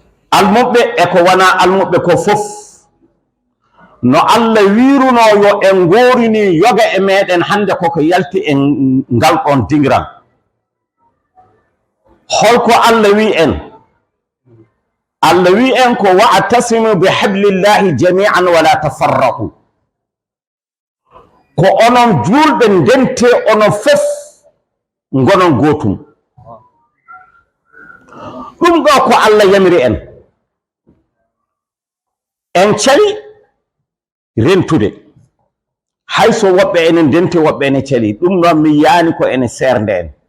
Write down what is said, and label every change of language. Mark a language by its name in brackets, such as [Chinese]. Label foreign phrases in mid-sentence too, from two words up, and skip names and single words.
[Fula] Almuɓɓe e ko wonaa almuɓɓe ko fof, no Allah wiiruno yo en ngoorini yoga e meɗen hannde koko yalti e ngal ɗon dingiral. Holko Allah wi en? Allah wi en ko, [Arabic] "واعتصموا بحبل الله جميعا ولا تفرقوا." [Fula] Ko onon juulɓe ndente onon fof ngonon gootum. Ɗum ɗo ko Allah yamiri en. En cali rentude. Hay so woɓɓe ene ndente, woɓɓe ene cali. Ɗum noon mi yaani ko ene seernde en.